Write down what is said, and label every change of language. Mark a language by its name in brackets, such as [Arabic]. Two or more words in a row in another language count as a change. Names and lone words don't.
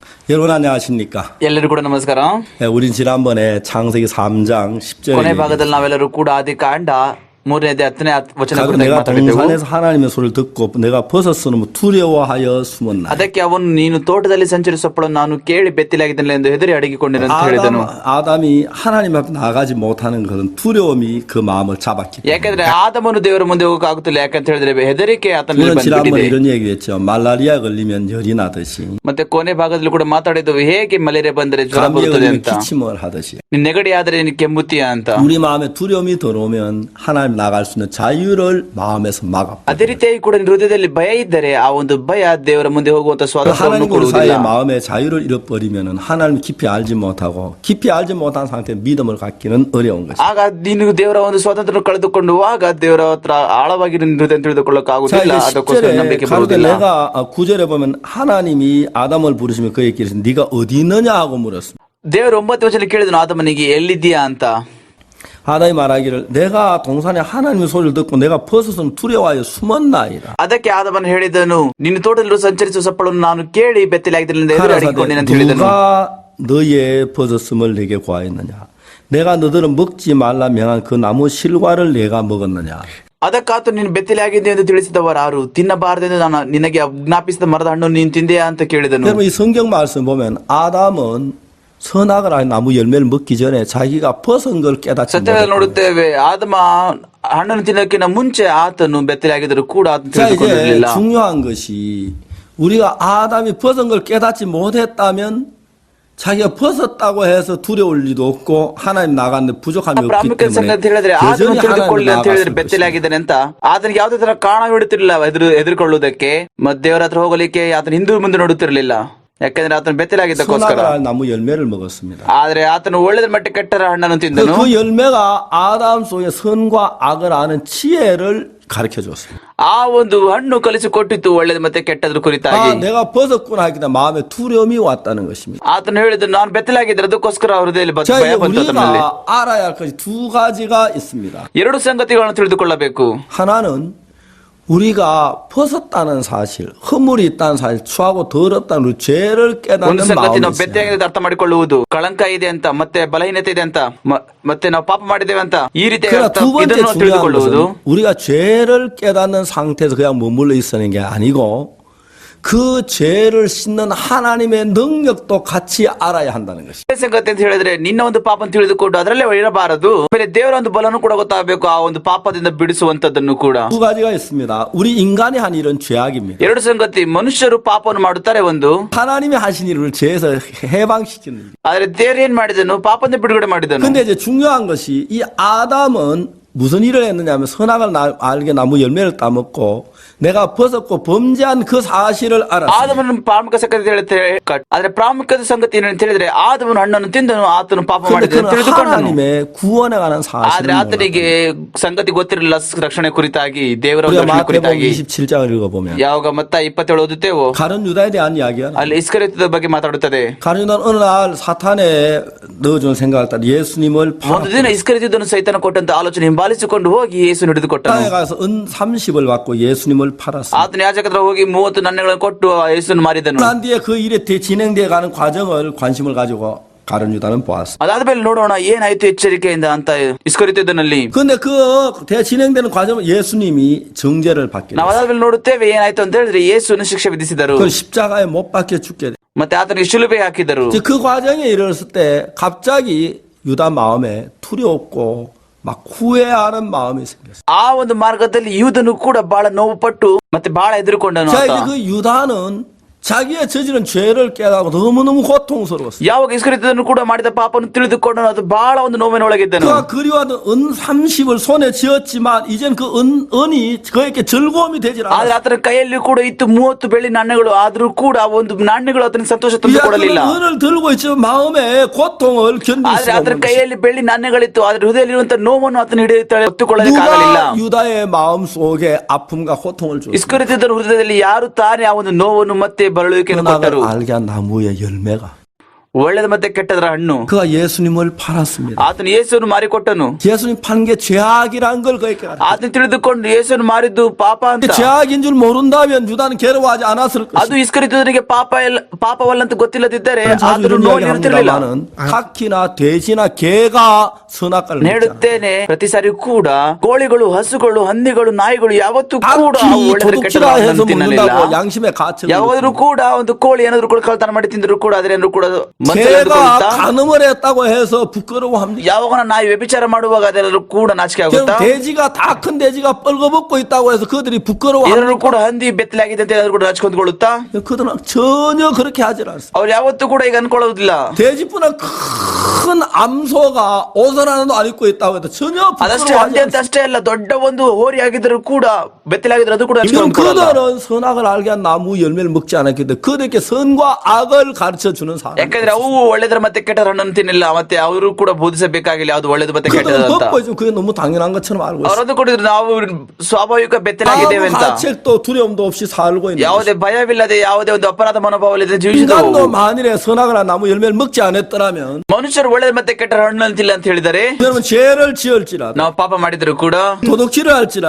[Korean] 여러분 안녕하십니까? [Kannada] ಎಲ್ಲರಿಗೂ ಕೂಡ ನಮಸ್ಕಾರ. [Korean] 우린 지난번에 창세기 3장 [Kannada] ಕೊನೆ [Korean] 10절에 [Kannada] ಭಾಗದಲ್ಲಿ ನಾವೆಲ್ಲರೂ ಕೂಡ ಆದಿಕಾಂಡ 3ನೇ 10ನೇ ವಚನ [Korean] 가끔 [Kannada] ಕುರಿತಾಗಿ [Korean] 내가 [Kannada] ಮಾತಾಡಿದ್ದೆವು. [Korean] 동산에서 하나님의 소리를 듣고 내가 벗었으면 두려워하여 숨었나. [Kannada] ಅದಕ್ಕೆ ಅವನು ನೀನು ತೋಟದಲ್ಲಿ ಸಂಚರಿಸಪ್ಪಳನ್ನು ನಾನು ಕೇಳಿ ಬೆತ್ತಲಾಗಿದ್ದೇನೆ ಎಂದು ಹೆದರಿ ಅಡಗಿಕೊಂಡೆನು ಅಂತ ಹೇಳಿದನು. [Korean] 아담이 하나님 앞에 나가지 못하는 것은 두려움이 그 마음을 잡았기 때문에. [Kannada] ಯಾಕಂದ್ರೆ ಆದಮನು ದೇವರ ಮುಂದೆ ಹೋಗಕ್ಕಾಗುತ್ತಿಲ್ಲ, ಯಾಕಂತ ಹೇಳಿದ್ರೆ ಹೆದರಿಕೆ ಆತನಲ್ಲಿ [Korean] 우리는 지난번에 [Kannada] ಬಂದ್ಬಿಟ್ಟಿದೆ. [Korean] 이런 얘기했죠. 말라리아 걸리면 열이 나듯이 [Kannada] ಮತ್ತೆ ಕೊನೆ ಭಾಗದಲ್ಲಿ ಕೂಡ ಮಾತಾಡಿದ್ದವು, ಹೇಗೆ ಮಲೇರಿಯಾ ಬಂದರೆ ಜ್ವರ [Korean] 감기에 [Kannada] ಬರುತ್ತದೆ [Korean] 걸리면 [Kannada] ಅಂತ, [Korean] 기침을 하듯이 [Kannada] ನಿನ್ ನೆಗಡಿ ಆದ್ರೆ ನೀನು ಕೆಮ್ಮುತ್ತೀಯ ಅಂತ. [Korean] 우리 마음에 두려움이 들어오면 하나님 나갈 수 있는 자유를 마음에서 막아. [Kannada] ಅದೇ ರೀತಿಯಾಗಿ ಕೂಡ ನಿನ್ನ ಹೃದಯದಲ್ಲಿ ಭಯ ಇದ್ದರೆ ಆ ಒಂದು ಭಯ ದೇವರ ಮುಂದೆ ಹೋಗುವಂತ ಸ್ವಾತಂತ್ರ್ಯವನ್ನು [Korean] 하나님과 [Kannada] ಕೊಡುವುದಿಲ್ಲ. [Korean] 사이의 마음의 자유를 잃어버리면 하나님 깊이 알지 못하고 깊이 알지 못한 상태에 믿음을 갖기는 어려운 것이죠. [Kannada] ಆಗ ನೀನು ದೇವರ ಒಂದು ಸ್ವಾತಂತ್ರ್ಯ ಕಳೆದುಕೊಂಡು ಆಗ ದೇವರ ಹತ್ರ ಆಳವಾಗಿ ನಿನ್ನ ಹೃದಯ ತಿಳಿದುಕೊಳ್ಳಕ್ಕಾಗುವುದಿಲ್ಲ. ಅದಕ್ಕೋಸ್ಕರ ನಂಬಿಕೆ ಬರುವುದಿಲ್ಲ. [Korean] 내가 9절에 보면 하나님이 아담을 부르시며 그에게 이르시되 네가 어디 있느냐 하고 물었습니다. [Kannada] ದೇವರು 9ನೇ ವಚನ ಕೇಳಿದನು ಆದಮನಿಗೆ, ಎಲ್ಲಿದ್ದೀಯಾ ಅಂತ. [Korean] 아담이 말하기를 내가 동산에 하나님의 소리를 듣고 내가 벗어서 두려워하여 숨었나이다. [Kannada] ಅದಕ್ಕೆ ಆದಮನು ಹೇಳಿದನು, ನಿನ್ನ ತೋಟದಲ್ಲಿ ಸಂಚರಿಸುವ ಸಪ್ಪಳನ್ನು ನಾನು ಕೇಳಿ ಬೆತ್ತಲಾಗಿದ್ದರಿಂದ ಎದುರು ಅಡಗಿಕೊಂಡೇನೆ ಅಂತ ಹೇಳಿದನು. [Korean] 누가 너의 벗었음을 내게 구하였느냐? 내가 너들은 먹지 말라 명한 그 나무 실과를 내가 먹었느냐? [Kannada] ಅದಕ್ಕಾತು ನೀನು ಬೆತ್ತಲಾಗಿದೆ ಎಂದು ತಿಳಿಸಿದವರಾರು, ತಿನ್ನಬಾರದೆಂದು ನಾನು ನಿನಗೆ ಆಜ್ಞಾಪಿಸಿದ ಮರದ ಹಣ್ಣು ನೀನು ತಿಂದೆಯಾ ಅಂತ ಕೇಳಿದನು. [Korean] 여러분 이 성경 말씀 보면 아담은 선악을 아닌 나무 열매를 먹기 전에 자기가 벗은 걸 깨닫지 [Kannada] ಸತ್ಯದಲ್ಲಿ [Korean] 못했어요. [Kannada] ನೋಡುತ್ತೇವೆ, ಆದಮ ಹಣ್ಣನ್ನು ತಿನ್ನೋಕ್ಕಿಂತ ಮುಂಚೆ ಆತನು ಬೆತ್ತಲಾಗಿದ್ದರೂ ಕೂಡ ಆತನು [Korean] 자 이제 [Kannada] ತಿಳಿದುಕೊಂಡಿರಲಿಲ್ಲ. [Korean] 중요한 것이 우리가 아담이 벗은 걸 깨닫지 못했다면 자기가 벗었다고 해서 두려울 리도 없고 하나님 나갔는데 부족함이 없기 [Kannada] ಪ್ರಾಮುಖ್ಯ ಸಂಗತಿ ಅಂತ ಹೇಳಿದ್ರೆ [Korean] 때문에 [Kannada] ಆತನು [Korean] 여전히 [Kannada] ತಿಳಿದುಕೊಳ್ಳಿ [Korean] 하나님 [Kannada] ಅಂತ ಹೇಳಿದ್ರೆ [Korean] 나갔을 것입니다. [Kannada] ಬೆತ್ತಲಾಗಿದ್ದಾನೆ ಅಂತ ಆತನಿಗೆ ಯಾವುದೇ ತರ ಕಾರಣ ಬಿಡುತ್ತಿರಲಿಲ್ಲ ಎದುರುಕೊಳ್ಳುವುದಕ್ಕೆ. ಮತ್ತೆ ದೇವರ ಹತ್ರ ಹೋಗಲಿಕ್ಕೆ ಆತನ ಹಿಂದೂ ಮುಂದೆ ನೋಡುತ್ತಿರಲಿಲ್ಲ, ಯಾಕಂದ್ರೆ ಆತನು ಬೆತ್ತಲಾಗಿದ್ದಕ್ಕೋಸ್ಕರ. [Korean] 선악을 아닌 나무 열매를 먹었습니다. [Kannada] ಆದ್ರೆ ಆತನು ಒಳ್ಳೆದ ಮಟ್ಟ ಕೆಟ್ಟರ ಹಣ್ಣನ್ನು ತಿಂದನು. [Korean] 그 열매가 아담 속에 선과 악을 아는 지혜를 가르쳐 줬습니다. [Kannada] ಆ ಒಂದು ಹಣ್ಣು ಕಲಿಸಿಕೊಟ್ಟಿತ್ತು ಒಳ್ಳೇದು ಮತ್ತೆ ಕೆಟ್ಟದ್ರ ಕುರಿತಾಗಿ. [Korean] 내가 벗었구나 하기 때문에 마음에 두려움이 왔다는 것입니다. [Kannada] ಆತನು ಹೇಳಿದ ನಾನು ಬೆತ್ತಲಾಗಿದ್ದರೆ ಅದಕ್ಕೋಸ್ಕರ ಹೃದಯದಲ್ಲಿ [Korean] 자, [Kannada] ಭಯ ಬಂತು ಆತನಲ್ಲಿ. [Korean] 우리가 알아야 할 것이 두 가지가 있습니다. [Kannada] ಎರಡು ಸಂಗತಿಗಳನ್ನು ತಿಳಿದುಕೊಳ್ಳಬೇಕು. [Korean] 하나는 우리가 벗었다는 사실, 허물이 있다는 사실, 추하고 더럽다는 우리 죄를 [Kannada] ಒಂದು [Korean] 깨닫는 [Kannada] ಸಂಗತಿ [Korean] 마음이 [Kannada] ನಾವು [Korean] 있어요. [Kannada] ಬೆತ್ತಲಾಗಿದೆ ಅರ್ಥ ಮಾಡಿಕೊಳ್ಳುವುದು, ಕಳಂಕ ಇದೆ ಅಂತ, ಮತ್ತೆ ಬಲಹೀನತೆ ಇದೆ ಅಂತ, ಮತ್ತೆ ನಾವು ಪಾಪ ಮಾಡಿದ್ದೇವೆ ಅಂತ, ಈ ರೀತಿ [Korean] 그러나 두 번째 [Kannada] ಇದನ್ನು [Korean] 중요한 [Kannada] ತಿಳಿದುಕೊಳ್ಳುವುದು. [Korean] 것은 우리가 죄를 깨닫는 상태에서 그냥 머물러 있는 게 아니고 그 죄를 씻는 하나님의 능력도 같이 알아야 한다는 것이죠. [Kannada] ಸಂಗತಿ ಅಂತ ಹೇಳಿದ್ರೆ ನಿನ್ನ ಒಂದು ಪಾಪ ತಿಳಿದುಕೊಂಡು ಅದರಲ್ಲೇ ಇರಬಾರದು, ಆಮೇಲೆ ದೇವರ ಒಂದು ಬಲನು ಕೂಡ ಗೊತ್ತಾಗಬೇಕು, ಆ ಒಂದು ಪಾಪದಿಂದ ಬಿಡಿಸುವಂತದ್ದನ್ನು ಕೂಡ. [Korean] 두 가지가 있습니다. 우리 인간이 한 일은 죄악입니다. [Kannada] ಎರಡು ಸಂಗತಿ, ಮನುಷ್ಯರು ಪಾಪವನ್ನು ಮಾಡುತ್ತಾರೆ ಒಂದು, [Korean] 하나님이 하신 일을 죄에서 해방시키는 일. [Kannada] ಆದ್ರೆ ದೇವರು ಏನ್ ಮಾಡಿದನು, ಪಾಪದಿಂದ ಬಿಡುಗಡೆ ಮಾಡಿದನು. [Korean] 근데 이제 중요한 것이 이 아담은 무슨 일을 했느냐면 선악을 알게 나무 열매를 따먹고 내가 벗었고 범죄한 그 사실을 알았어요. [Kannada] ಆದಮನ ಪ್ರಾಮುಖ್ಯ ಸಂಗತಿ ಹೇಳುತ್ತೆ, ಆದ್ರೆ ಪ್ರಾಮುಖ್ಯದ ಸಂಗತಿ ಏನಂತ ಹೇಳಿದ್ರೆ ಆದಮನ ಹಣ್ಣನ್ನು ತಿಂದನು, ಆತನು ಪಾಪ [Korean] 그런데 [Kannada] ಮಾಡಿದನು [Korean] 그는 [Kannada] ತಿಳಿದುಕೊಂಡನು. [Korean] 하나님의 구원에 관한 [Kannada] ಆದ್ರೆ [Korean] 사실을 [Kannada] ಆತನಿಗೆ ಸಂಗತಿ ಗೊತ್ತಿರಲಿಲ್ಲ, ರಕ್ಷಣೆ ಕುರಿತಾಗಿ, ದೇವರ [Korean] 우리가 [Kannada] ರಕ್ಷಣೆ [Korean] 마태복음 [Kannada] ಕುರಿತಾಗಿ. [Korean] 27장을 읽어보면 [Kannada] ಯಾವಾಗ ಮತ್ತ 27 ಓದುತ್ತೇವೋ [Korean] 가룟 유다에 대한 이야기야. [Kannada] ಅಲ್ಲಿ ಇಸ್ಕರಿಯೋತದ ಬಗ್ಗೆ ಮಾತಾಡುತ್ತದೆ. [Korean] 가룟 유다는 어느 날 사탄에 넣어준 생각을 따라 예수님을 [Kannada] ಒಂದು ದಿನ ಇಸ್ಕರಿಯೋತದನ್ನು ಸೈತಾನ ಕೊಟ್ಟಂತ ಆಲೋಚನೆ ಹಿಂಬಾಲಿಸಿಕೊಂಡು ಹೋಗಿ ಯೇಸು ಹಿಡಿದುಕೊಟ್ಟನು. [Korean] 땅에 가서 은 30을 받고 예수님을 팔았어요. [Kannada] ಆತನ ಯಾಜಕರ ಹತ್ರ ಹೋಗಿ 30 ನಾಣ್ಯಗಳನ್ನು ಕೊಟ್ಟು ಯೇಸುವನ್ನು ಮಾರಿದನು. [Korean] 난 뒤에 그 일에 진행되어 가는 과정을 관심을 가지고 가룟 유다는 보았어. [Kannada] ಅದಾದ್ಮೇಲೆ ನೋಡೋಣ ಏನಾಯ್ತು ಎಚ್ಚರಿಕೆಯಿಂದ ಅಂತ ಇಸ್ಕರಿಯೋತದಲ್ಲಿ. [Korean] 근데 그 진행되는 과정은 예수님이 정죄를 받게 [Kannada] ನಾವು [Korean] 됐어요. [Kannada] ಅದಾದ್ಮೇಲೆ ನೋಡುತ್ತೇವೆ ಏನಾಯ್ತು ಅಂತ ಹೇಳಿದ್ರೆ ಯೇಸುವನ್ನು ಶಿಕ್ಷೆ ವಿಧಿಸಿದರು, [Korean] 그 십자가에 못 박혀 죽게 돼. [Kannada] ಮತ್ತೆ ಆತನಿಗೆ ಶಿಲುಬೆ ಹಾಕಿದರು. [Korean] 그 과정에 이르렀을 때 갑자기 유다 마음에 두렵고 막 후회하는 마음이 생겼어요. [Kannada] ಆ ಒಂದು ಮಾರ್ಗದಲ್ಲಿ ಯೂದನು ಕೂಡ ಬಹಳ ನೋವು ಪಟ್ಟು ಮತ್ತೆ ಬಹಳ ಹೆದರಿಕೊಂಡನು. [Korean] 자, 이제 그 유다는 자기의 저지른 죄를 깨닫고 너무너무 고통스러웠어요. [Kannada] ಯಾವಾಗ ಇಸ್ಕರಿಯೋತನು ಕೂಡ ಮಾಡಿದ ಪಾಪವನ್ನು ತಿಳಿದುಕೊಂಡನು, ಅದು ಬಹಳ ಒಂದು ನೋವಿನೊಳಗಿದ್ದನು. [Korean] 그가 그리워하던 은 30을 손에 쥐었지만 이젠 그 은이 그에게 즐거움이 되질 [Kannada] ಆದ್ರೆ [Korean] 않았어요. [Kannada] ಆತನ ಕೈಯಲ್ಲಿ ಕೂಡ ಇತ್ತು 30 ಬೆಳ್ಳಿ ನಾಣ್ಯಗಳು, ಆದ್ರೂ ಕೂಡ ಆ ಒಂದು ನಾಣ್ಯಗಳು ಆತನಿಗೆ ಸಂತೋಷ ತಂದು [Korean] 이제 그 [Kannada] ಕೊಡಲಿಲ್ಲ. [Korean] 은을 들고 있지만 마음에 고통을 견딜 [Kannada] ಆದ್ರೆ [Korean] 수가 [Kannada] ಆತನ [Korean] 없는 [Kannada] ಕೈಯಲ್ಲಿ ಬೆಳ್ಳಿ ನಾಣ್ಯಗಳಿತ್ತು, ಆದ್ರೆ ಹೃದಯದಲ್ಲಿರುವಂತಹ ನೋವನ್ನು ಆತನ ಹೊತ್ತುಕೊಳ್ಳಲಿಕ್ಕಾಗಲಿಲ್ಲ. [Korean] 누가 유다의 마음 속에 아픔과 고통을 줬어요? [Kannada] ಇಸ್ಕರಿಯೋತನ ಹೃದಯದಲ್ಲಿ ಯಾರು ತಾನೇ ಆ ಒಂದು ನೋವನ್ನು ಮತ್ತೆ ಬರಳುವಿಕೆಯನ್ನು ಕೊಟ್ಟರು? [Korean] 선악을 알게 한 나무의 열매가 [Kannada] ಒಳ್ಳೆದ ಮತ್ತೆ ಕೆಟ್ಟದರ ಹಣ್ಣು. [Korean] 그가 예수님을 팔았습니다. [Kannada] ಆತನು ಯೇಸುವನ್ನು ಮಾರಿಕೊಟ್ಟನು. [Korean] 예수님 판 게 죄악이란 걸 그에게 알았어요. [Kannada] ಆತನು ತಿಳಿದುಕೊಂಡು ಯೇಸುವನ್ನು ಮಾರಿದ್ದು ಪಾಪ ಅಂತ. [Korean] 죄악인 줄 모른다면 유다는 괴로워하지 않았을 [Kannada] ಅದು [Korean] 것입니다. [Kannada] ಇಸ್ಕರಿಯೋತನಿಗೆ ಪಾಪವಲ್ಲಂತ ಗೊತ್ತಿಲ್ಲದಿದ್ದರೆ [Korean] 자주 [Kannada] ಆತನು [Korean] 이런 [Kannada] ನೋಡಿ ಇರುತ್ತಿರಲಿಲ್ಲ. [Korean] 이야기합니다만은 카키나 돼지나 개가 선악과를 먹잖아요. [Kannada] ಹೇಳುತ್ತೇನೆ, ಪ್ರತಿ ಸಾರಿ ಕೂಡ ಕೋಳಿಗಳು, ಹಸುಗಳು, ಹಂದಿಗಳು, ನಾಯಿಗಳು ಯಾವತ್ತೂ ಕೂಡ [Korean] 딱히 [Kannada] ಒಳ್ಳೆದರ [Korean] 도둑질아 [Kannada] ಕೆಟ್ಟದರ [Korean] 해서 [Kannada] ಹಣ್ಣನ್ನು ತಿನ್ನಲಿಲ್ಲ. [Korean] 먹는다고 양심의 가책을 [Kannada] ಯಾವಾದರೂ ಕೂಡ ಒಂದು ಕೋಳಿ ಏನಾದ್ರು ಕೂಡ ಕಳ್ತನ ಮಾಡಿ ತಿಂದ್ರು ಕೂಡ ಅದೇನಾದ್ರು ಕೂಡ ಮನಸ್ಸಲ್ಲಿ [Korean] 개가 [Kannada] ಅಂದುಕೊಳ್ಳುತ್ತಾ? [Korean] 간음을 했다고 해서 부끄러워합니다. [Kannada] ಯಾವಾಗ ನಾಯಿ ವ್ಯಭಿಚಾರ ಮಾಡುವಾಗ ಅದೆಲ್ಲರೂ ಕೂಡ ನಾಚಿಕೆ [Korean] 그럼 [Kannada] ಆಗುತ್ತಾ? [Korean] 돼지가 다 큰 돼지가 뻘거벗고 있다고 해서 그들이 [Kannada] ಎಲ್ಲರೂ [Korean] 부끄러워합니다. [Kannada] ಕೂಡ ಹಂದಿ ಬೆತ್ತಲಾಗಿದೆ ಅಂತ ಏನಾದ್ರು ಕೂಡ ನಾಚಿಕೊಂಡ್ಕೊಳ್ಳುತ್ತಾ? [Korean] 그들은 전혀 그렇게 하질 않습니다. [Kannada] ಅವ್ರು ಯಾವತ್ತೂ ಕೂಡ ಈಗ ಅನ್ಕೊಳ್ಳೋದಿಲ್ಲ. [Korean] 돼지뿐만 큰 암소가 옷을 하나도 안 입고 있다고 해도 전혀 [Kannada] ಅದಷ್ಟೇ [Korean] 부끄러워하지 [Kannada] ಹಂದಿ ಅಂತ [Korean] 않습니다. [Kannada] ಅಷ್ಟೇ ಅಲ್ಲ, ದೊಡ್ಡ ಒಂದು ಹೋರಿ ಆಗಿದ್ರು ಕೂಡ ಬೆತ್ತಲಾಗಿದ್ರು ಅದು ಕೂಡ [Korean] 이건 [Kannada] ಹಚ್ಕೊಂಡ್ಕೊಳ್ಳಲ್ಲ. [Korean] 그들은 선악을 알게 한 나무 열매를 먹지 않았기 때문에 그들에게 선과 악을 가르쳐 주는 사람. [Kannada] ಯಾಕಂದ್ರೆ ಅವು ಒಳ್ಳೆದರ ಮತ್ತೆ ಕೆಟ್ಟರ ಹಣ್ಣನ್ನು ತಿನ್ನಿಲ್ಲ, ಮತ್ತೆ ಅವರು ಕೂಡ ಬೋಧಿಸಬೇಕಾಗಿಲ್ಲ ಯಾವ್ದು ಒಳ್ಳೇದು ಮತ್ತೆ ಕೆಟ್ಟದ [Korean] 그들은 [Kannada] ಅಂತ. [Korean] 법고 있으면 그게 너무 당연한 것처럼 알고 있어요. [Kannada] ಅವರದ್ದು ಕೊಟ್ಟಿದ್ರು ನಾವು ಸ್ವಾಭಾವಿಕ ಬೆತ್ತಲಾಗಿದ್ದೇವೆ [Korean] 아무 [Kannada] ಅಂತ. [Korean] 가책도 두려움도 없이 살고 있는 [Kannada] ಯಾವುದೇ ಭಯವಿಲ್ಲದೆ ಯಾವುದೇ ಒಂದು ಅಪರಾಧ ಮನೋಭಾವವಿಲ್ಲದೆ ಜೀವಿಸಿದವು. [Korean] 인간도 만일에 선악을 한 나무 열매를 먹지 않았더라면 [Kannada] ಮನುಷ್ಯರು ಒಳ್ಳೆದು ಮತ್ತೆ ಕೆಟ್ಟ ಹಣ್ಣನ್ನು ತಿಲ್ಲ ಅಂತ ಹೇಳಿದರೆ, [Korean] 그러면 죄를 지을지라도 [Kannada] ನಾವು ಪಾಪ ಮಾಡಿದ್ರು ಕೂಡ, [Korean] 도둑질을 할지라도